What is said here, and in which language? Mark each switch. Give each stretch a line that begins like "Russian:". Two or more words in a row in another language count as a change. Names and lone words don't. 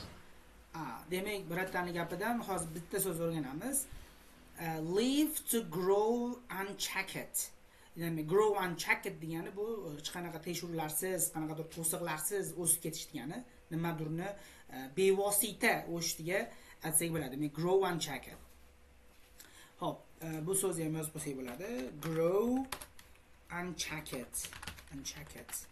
Uzbek: Demak, biratani gapidan hozir bitta so'z o'rganamiz.
English: Leave to grow unchecked.
Uzbek: Ya'ni
English: grow unchecked
Uzbek: degani bu hech qanaqa tekshiruvlarsiz, qanaqadir to'siqlarsiz o'sib ketish degani, nimadirni bevosita o'sishiga aytsak bo'ladi. Demak,
English: grow unchecked.
Uzbek: Xo'p, bu so'zni ham yozib qo'ysak bo'ladi.
English: Grow unchecked. Unchecked.